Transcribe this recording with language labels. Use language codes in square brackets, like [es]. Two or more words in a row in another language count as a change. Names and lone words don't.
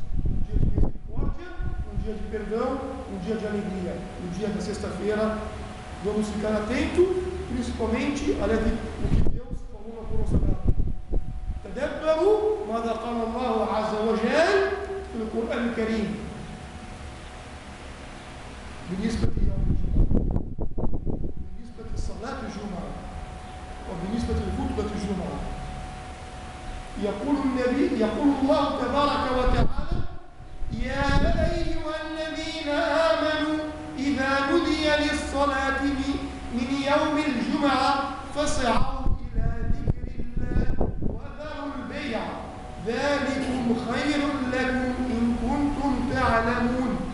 [pt] Um dia de misericórdia, um dia de perdão, um dia de alegria. No dia da sexta-feira, vamos ficar atentos, principalmente a o que Deus falou na Corão Sagrada. [ar] تدبروا ماذا قال الله عز وجل في القرآن الكريم بالنسبة ليوم الجمعة، بالنسبة لصلاة الجمعة، وبالنسبة لخطبة الجمعة. يقول الله تبارك وتعالى: يا أيها الذين آمنوا إذا نودي للصلاة من يوم الجمعة فاسعوا إلى ذكر الله وذروا البيع ذلكم خير لكم إن كنتم تعلمون.